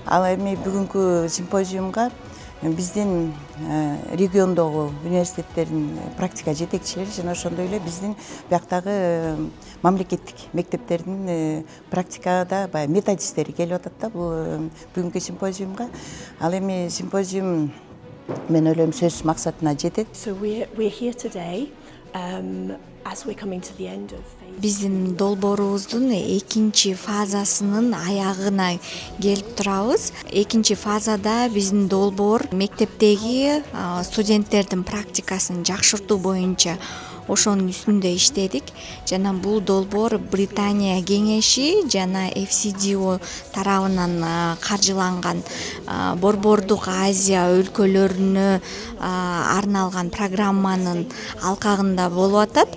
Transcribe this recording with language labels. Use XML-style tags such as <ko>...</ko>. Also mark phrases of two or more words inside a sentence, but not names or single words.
<ky>Ал эми бүгүнкү симпозиумга биздин региондогу университеттердин практика жетекчилери жана ошондой эле биздин бияктагы мамлекеттик мектептердин практикада баягы методисттери келип атат да бул бүгүнкү симпозиумга. Ал эми симпозиум мен ойлойм сөзсүз максатына жетет.</ky> <en>So we're here today as we're coming to the end of</en> <ky>Биздин долбоорубуздун экинчи фазасынын аягына келип турабыз. Экинчи фазада биздин долбоор мектептеги студенттердин практикасын жакшыртуу боюнча ошонун үстүндө иштедик. Жана бул долбоор Британия кеңеши жана FCDO тарабынан каржыланган Борбордук Азия өлкөлөрүнө арналган программанын алкагында болуп атат.</ky>